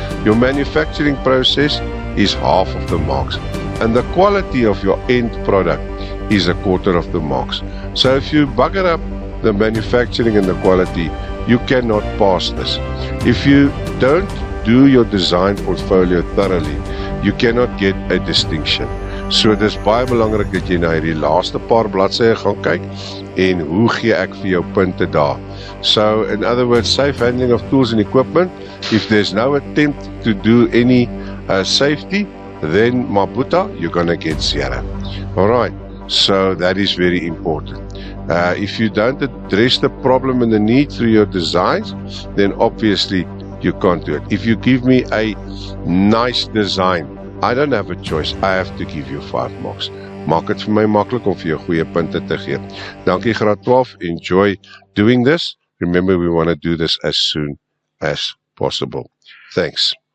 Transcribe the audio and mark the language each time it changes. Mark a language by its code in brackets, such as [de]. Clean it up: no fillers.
[en] Your manufacturing process is half of the marks, and the quality of your end product is a quarter of the marks. So if you bugger up the manufacturing and the quality, you cannot pass this. If you don't do your design portfolio thoroughly, you cannot get a distinction. [af] So dis baie belangrik dat jy na hierdie laaste paar bladsye gaan kyk en hoe gee ek vir jou punte daar. [en] So in other words, safe handling of tools and equipment, if there's no attempt to do any safety, then Mabuta, you're gonna get 0. Alright, so that is very important. If you don't address the problem and the need through your designs, then obviously you can't do it. If you give me a nice design, I don't have a choice. I have to give you 5 marks. [af] Maak dit vir my maklik om vir jou goeie punte te gee. Dankie graad 12. [en] Enjoy doing this. Remember, we want to do this as soon as possible. Thanks.